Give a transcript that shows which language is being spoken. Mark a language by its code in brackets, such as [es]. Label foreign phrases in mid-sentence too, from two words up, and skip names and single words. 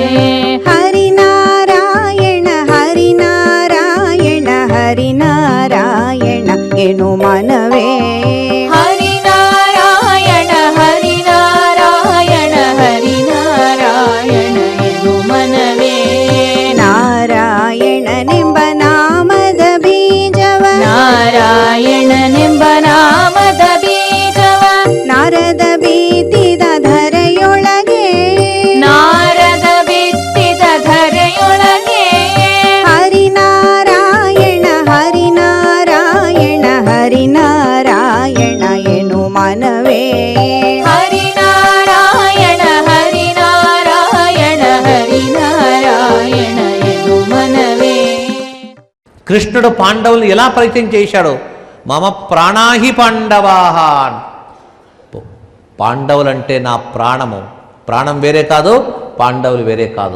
[kn] ಹರಿನಾರಾಯಣ ಹರಿನಾರಾಯಣ ಹರಿನಾರಾಯಣ ಎನು ಮನವೇ ಹರಿನಾರಾಯಣ ಹರಿನಾರಾಯಣ ಹರಿನಾರಾಯಣ ಎನು ಮನವೇ ನಾರಾಯಣ ನಿಂಬ ನಾಮದ ಬೀಜವ ನಾರಾಯಣ ನಿಂಬ ನಾಮದ ಬೀಜವ ನಾರದ ಬೀತಿದ ಧರೆಯೊಳಗೆ ನಾರದ ಬಿತ್ತಿದ ಧರೆಯೊಳಗೆ ಹರಿನಾರಾಯಣ ಹರಿನಾರಾಯಣ ಹರಿನಾರಾಯಣ ಎನು ಮನವೇ ಹರಿನಾರಾಯಣ ಹರಿನಾರಾಯಣ ಹರಿನಾರಾಯಣ ಎನು ಮನವೇ. [te] కృష్ణుడు పాండవులు ఎలా పరిచయం చేశాడో [sa] मम प्राणाहि पाण्डवाः. [te] పాండవులంటే నా ప్రాణము, ప్రాణం వేరే కాదు, పాండవులు వేరే కాదు.